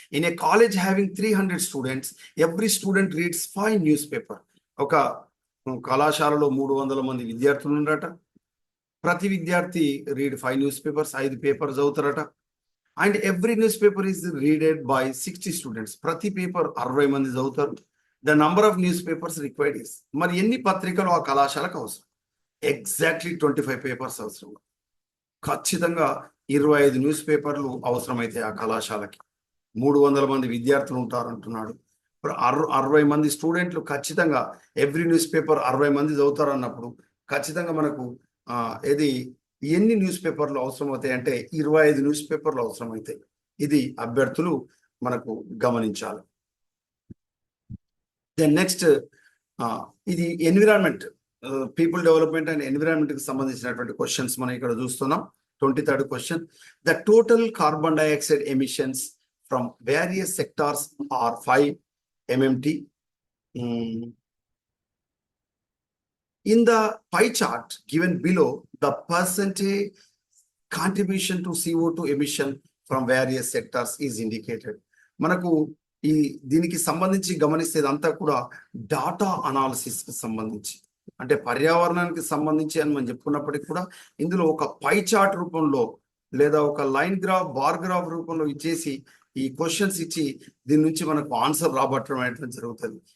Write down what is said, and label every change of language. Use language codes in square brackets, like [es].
[en] In a college having 300 students, every student reads 5 newspapers. [te] ఒక కళాశాలలో 300 మంది విద్యార్థులు ఉన్నారట. ప్రతి విద్యార్థి [en] read 5 newspapers, [te] 5 paper చదువుతారట. [en] And every newspaper is readed by 60 students. [te] ప్రతి పేపర్ 60 మంది చదువుతారు. [en] The number of newspapers required is. [te] మరి ఎన్ని పత్రికలు ఆ కళాశాలకు అవసరం? ఎగ్జాక్ట్లీ 25 పేపర్స్ అవసరం. ఖచ్చితంగా 25 న్యూస్ పేపర్లు అవసరమైతే ఆ కళాశాలకి. 300 మంది విద్యార్థులు ఉంటారు అంటున్నాడు. 60 మంది స్టూడెంట్లు ఖచ్చితంగా [en] every newspaper [te] 60 మంది చదువుతారు అన్నప్పుడు ఖచ్చితంగా మనకు ఇది ఎన్ని న్యూస్ పేపర్లు అవసరమవుతాయి అంటే 25 న్యూస్ పేపర్లు అవసరమవుతాయి. ఇది అభ్యర్థులు మనకు గమనించాలి. దెన్ నెక్స్ట్ ఇది environment, people development and environment కి సంబంధించినటువంటి క్వశ్చన్స్ మనం ఇక్కడ చూస్తున్నాం. [en] 23rd question, the total carbon dioxide emissions from various sectors are 5 MMT. In the pie chart given below, the percentage contribution to CO2 emission from various sectors is indicated. [te] మనకు ఈ దీనికి సంబంధించి గమనిస్తే అంతా కూడా డాటా అనాలిసిస్ కి సంబంధించి, అంటే పర్యావరణానికి సంబంధించి అని మనం చెప్పుకున్నప్పటికీ కూడా ఇందులో ఒక పై చార్ట్ రూపంలో లేదా ఒక లైన్ గ్రాఫ్, బార్ గ్రాఫ్ రూపంలో ఇచ్చేసి ఈ క్వశ్చన్స్ ఇచ్చి దీని నుంచి మనకు ఆన్సర్ రాబట్టడం అనేటువంటి జరుగుతుంది.